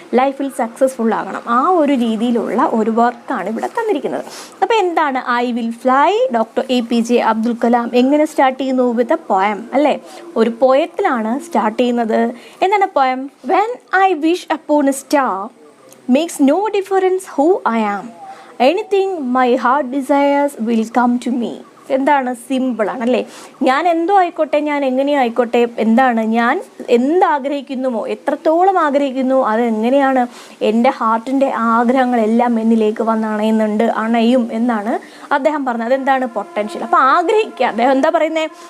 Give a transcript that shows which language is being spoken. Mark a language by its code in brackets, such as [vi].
[ml] ലൈഫിൽ സക്സസ്ഫുൾ ആകണം. ആ ഒരു രീതിയിലുള്ള ഒരു വർക്കാണ് ഇവിടെ തന്നിരിക്കുന്നത്. അപ്പോൾ എന്താണ് [en] I will fly? [ml] Doctor APJ Abdul Kalam എങ്ങനെ സ്റ്റാർട്ട് ചെയ്യുന്നു? [en] with a poem [ml] അല്ലേ. ഒരു പോയത്തിലാണ് സ്റ്റാർട്ട് ചെയ്യുന്നത്. എന്താണ് poem? [en] When I wish upon a star makes no difference who I am. Anything my heart desires will come to me. [ml] എന്താണ്? സിമ്പിളാണ് അല്ലേ. ഞാൻ എന്തോ ആയിക്കോട്ടെ, ഞാൻ എങ്ങനെയോ ആയിക്കോട്ടെ, ഞാൻ എന്താഗ്രഹിക്കുന്നുവോ, എത്രത്തോളം ആഗ്രഹിക്കുന്നു, അതെങ്ങനെയാണ് എൻ്റെ ഹാർട്ടിൻ്റെ ആഗ്രഹങ്ങളെല്ലാം എന്നിലേക്ക് അണയും എന്നാണ് അദ്ദേഹം പറഞ്ഞത്. അതെന്താണ്? പൊട്ടൻഷ്യൽ. അപ്പോൾ ആഗ്രഹിക്കുക. അദ്ദേഹം എന്താ പറയുന്നത്?